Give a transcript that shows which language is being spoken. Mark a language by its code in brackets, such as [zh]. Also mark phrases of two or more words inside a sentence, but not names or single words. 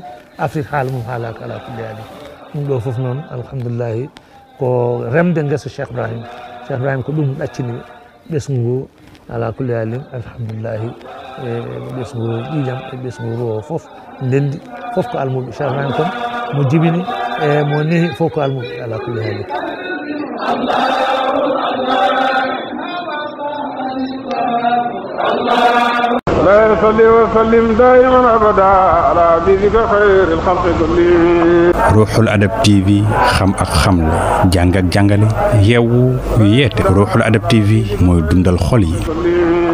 [ff] Afrique haala mum haalaka [ar] على كل حال [ff] ɗum ɗo foof noon alhamdulillahi ko remde guesa Cheikh Ibrahim ko ɗum ɗaccini ɓesgu ngu [ar] على كل حال [ff] alhamdulillahi ɓesgu ƴiƴam e ɓesgu ro foof ndendi foof ko almuɓe Cheikh Ibrahim kon mo jibini e mo nehi fof ko almuɓe [ar] على كل حال لا يصلي وسلم دائما ابدا على حبيبك خير الخلق كلهم. [wo] روحul Adab TV xam ak xamle jàng ak jàngale yeewu yeete Ruuxul Adab TV mooy dundal xol yi.